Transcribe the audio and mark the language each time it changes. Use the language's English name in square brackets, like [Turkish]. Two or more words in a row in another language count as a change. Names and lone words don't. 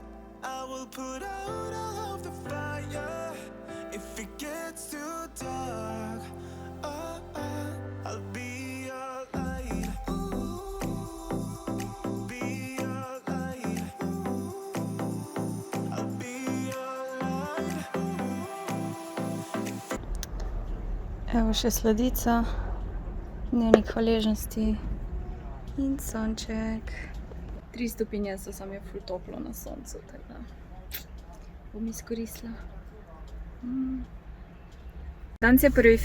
[English] I will put out all of the fire if it gets too dark. I'll be your light. Be your light. I'll be your light. [Slovenian] Evo še sladica, dnevnik hvaležnosti in sonček. 3 stopinje so, sam je ful toplo na soncu, tako da bom izkoristila. Danes je 1.